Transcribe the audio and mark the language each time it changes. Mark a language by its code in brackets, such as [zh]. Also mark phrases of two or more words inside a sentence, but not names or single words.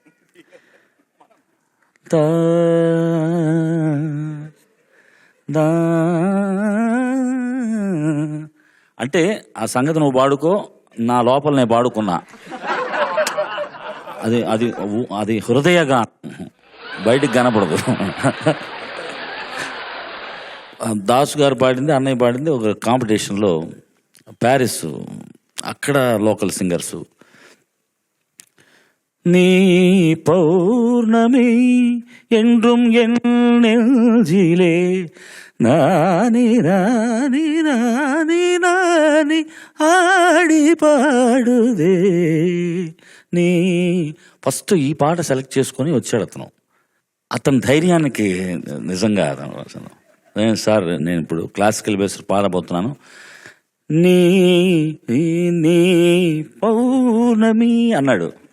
[te] అంటే ఆ సంగతి నువ్వు పాడుకో, నా లోపల నేను పాడుకున్నా. అది అది అది హృదయగా బయటికి కనపడదు. దాసు గారు పాడింది, అన్నయ్య పాడింది ఒక కాంపిటీషన్లో ప్యారిస్. అక్కడ లోకల్ సింగర్స్. [ta] நீ பௌர்ணமி என்றும் என் நெஞ்சிலே நானி நானி நானி நானி [te] ఆడి పాడుదే నీ. ఫస్ట్ ఈ పాట సెలెక్ట్ చేసుకొని వచ్చాడు అతను. అతని ధైర్యానికి నిజంగా అసలు సార్ నేను ఇప్పుడు క్లాసికల్ బేస్ పాడబోతున్నాను. నీ నీ పౌర్ణమి అన్నాడు.